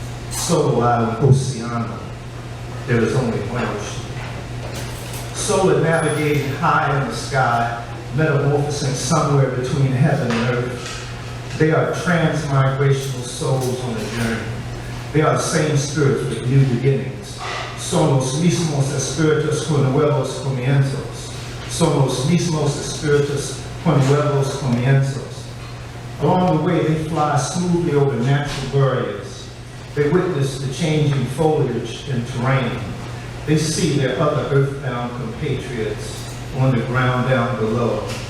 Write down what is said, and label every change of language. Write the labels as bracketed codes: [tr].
[es] Solo hay un oceano, [en] there is only one ocean. Solar navigating high in the sky, metamorphosing somewhere between heaven and earth. They are transmigrational souls on a journey. They are the same spirits with new beginnings. [es] Somos mismos espíritus con nuevos comienzos. Somos mismos espíritus con nuevos comienzos. [en] Along the way, they fly smoothly over natural barriers. They witness the changing foliage and terrain. They see their other earthbound compatriots on the ground down below.